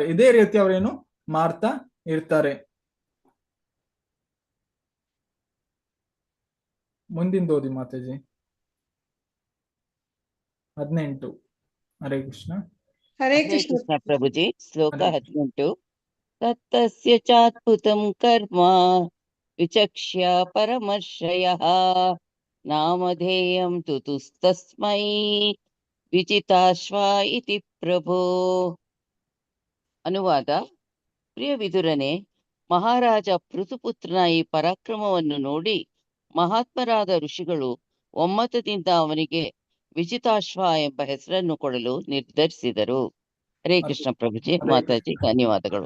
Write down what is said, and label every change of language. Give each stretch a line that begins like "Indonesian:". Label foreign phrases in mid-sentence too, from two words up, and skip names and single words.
Kannada: ಇದೇ ರೀತಿ ಅವರೇನು ಮಾಡ್ತಾ ಇರ್ತಾರೆ. ಮುಂದಿನ ಓದಿ ಮಾತಾಜಿ. 18. ಹರೇ ಕೃಷ್ಣ. ಹರೇ ಕೃಷ್ಣ ಪ್ರಭುಜಿ. ಶ್ಲೋಕ 18.
Sanskrit: ತತ್ತಸ್ಯ ಚಾದ್ಭುತಂ ಕರ್ಮ ವಿಚಕ್ಷ್ಯ ಪರಮರ್ಷಯಃ ನಾಮಧೇಯಂ ತುತುಸ್ತಸ್ಮೈ ವಿಜಿತಾಶ್ವ ಇತಿ ಪ್ರಭೋ.
Kannada: ಅನುವಾದ. ಪ್ರಿಯ ವಿದುರನೇ, ಮಹಾರಾಜ ಪೃಥುಪುತ್ರನ ಈ ಪರಾಕ್ರಮವನ್ನು ನೋಡಿ ಮಹಾತ್ಮರಾದ ಋಷಿಗಳು ಒಮ್ಮತದಿಂದ ಅವನಿಗೆ ವಿಜಿತಾಶ್ವ ಎಂಬ ಹೆಸರನ್ನು ಕೊಡಲು ನಿರ್ಧರಿಸಿದರು. ಹರೇ ಕೃಷ್ಣ ಪ್ರಭುಜಿ. ಮಾತಾಜಿ ಧನ್ಯವಾದಗಳು.